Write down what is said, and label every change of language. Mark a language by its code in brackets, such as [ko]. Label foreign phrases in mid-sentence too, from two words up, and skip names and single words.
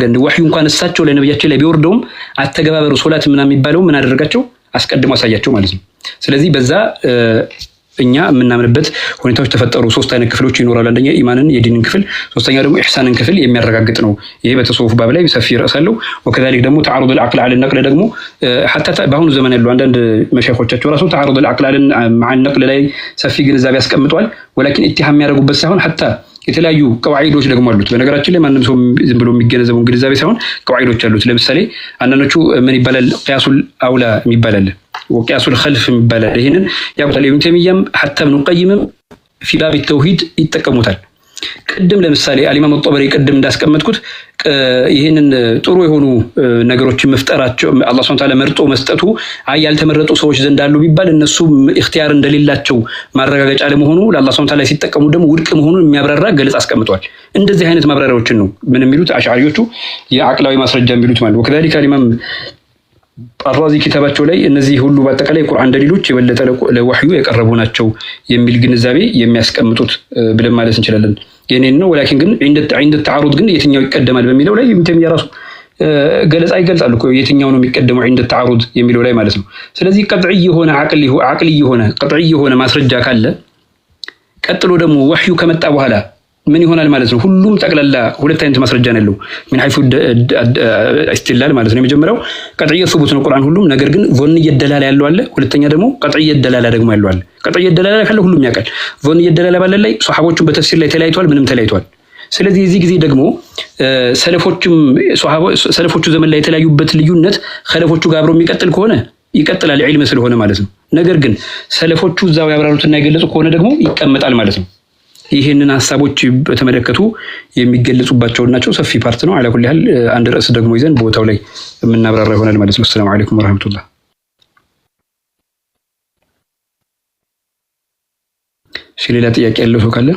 [am] ወህዩ እንኳን እሳቸው ለነቢያችን ላይ ቢወርደውም አተገባበሩ ሶላት ምናምን የሚባለው ምን አደረጋቸው? አስቀድሞ አሳያቸው ማለት ነው። ስለዚህ በዛ እኛ የምናምንበት ሁኔታዎች ተፈጠሩ። ሶስት አይነት ክፍሎች ይኖራሉ። አንደኛ ኢማንን የዲንን ክፍል፣ ሶስተኛ ደግሞ ኢህሳንን ክፍል የሚያረጋግጥ ነው። ይሄ በተሰውፍ ባብ ላይ ሰፊ ርዕስ አለው። ወከዛሊክ ደግሞ [ar] تعارض العقل على النقل [am] ደግሞ حتى በአሁኑ ዘመን ያሉ አንዳንድ መሻይኾቻቸው ራሱ [ar] تعارض العقل مع النقل [am] ላይ ሰፊ ግንዛቤ ያስቀምጧል። ወላኪን ኢትሃም የሚያደርጉበት ሳይሆን حتى የተለያዩ ቀዋዒዶች ደግሞ አሉት። በነገራችን ላይ ማንም ሰው ዝም ብሎ የሚገነዘበው ግንዛቤ ሳይሆን ቀዋዒዶች አሉት። ለምሳሌ አንዳንዶቹ ምን ይባላል [ar] قياس الأولى [am] የሚባላል [ar] وقياس الخلف [am] የሚባላል። ይሄንን ያውታል ኢብኑ ተይሚያም حتى ኢብኑ ቀይምም [ar] في باب التوحيد [am] ይጠቀሙታል። ቅድም ለምሳሌ አልኢማም አልጠበሪ ቅድም እንዳስቀመጥኩት ይሄንን ጥሩ የሆኑ ነገሮችን መፍጠራቸው አላህ [ar] سبحانه وتعالى [am] መርጦ መስጠቱ ያልተመረጡ ሰዎች ዘንድ አሉ ቢባል እነሱ ኢኽቲያር እንደሌላቸው ማረጋገጫ ለመሆኑ ለአላህ [ar] سبحانه وتعالى [am] ሲጠቀሙ ደግሞ ውድቅ መሆኑን የሚያብራራ ገለጻ አስቀምጧል። እንደዚህ አይነት ማብራሪያዎችን ነው ምን የሚሉት አሽዓሪዎቹ የአቅላዊ ማስረጃ የሚሉት ማለት ነው። ወከዛሊክ አልኢማም አራዚ ኪታባቸው ላይ እነዚህ ሁሉ በአጠቃላይ ቁርአን ደሊሎች የበለጠ ለወህዩ የቀረቡ ናቸው የሚል ግንዛቤ የሚያስቀምጡት ብለን ማለት እንችላለን። የኔን ነው ወላኪን ግን [ar] عند التعارض [am] ግን የትኛው ይቀደማል በሚለው ላይ ኢብኑ የራሱ ገለጻ ይገልጻሉ እኮ የትኛው ነው የሚቀደመው [ar] عند التعارض [am] የሚለው ላይ ማለት ነው። ስለዚህ ቀጥዒ የሆነ ቀጥዒ የሆነ ማስረጃ ካለ ቀጥሎ ደግሞ ወህዩ ከመጣ በኋላ ምን ይሆናል ማለት ነው። ሁሉም ጠቅላላ ሁለት አይነት ማስረጃ ነው ያለው [ar] من حيث استدلال [am] ማለት ነው። የመጀመሪያው [ar] قطعي ثبوت [am] ነው ቁርአን ሁሉም፣ ነገር ግን [ar] ظني دلالة [am] ያለው አለ። ሁለተኛ ደግሞ [ar] قطعي دلالة [am] ደግሞ ያለው አለ። [ar] قطعي دلالة [am] ካለ ሁሉም ያውቃል። [ar] ظني دلالة [am] ባለ ላይ ሱሐቦቹን በተፍሲር ላይ ተለያይተዋል፣ ምንም ተለያይተዋል። ስለዚህ እዚህ ጊዜ ደግሞ ሰለፎቹ ዘመን ላይ የተለያዩበት ልዩነት ኸለፎቹ ጋር አብሮ የሚቀጥል ከሆነ ይቀጥላል ዒልም ስለሆነ ማለት ነው። ነገር ግን ሰለፎቹ እዛው ያብራሩትና የገለጹ ከሆነ ደግሞ ይቀመጣል ማለት ነው። ይሄንን ሐሳቦች በተመለከቱ የሚገለጹባቸው ናቸው። ሰፊ ፓርት ነው። [ar] على كل حال [am] አንድ ርዕስ ደግሞ ይዘን ቦታው ላይ የምናብራራ ይሆናል ማለት ነው። [ar] السلام عليكم ورحمة الله። [am] ሌላ ጥያቄ ያለው ሰው ካለ?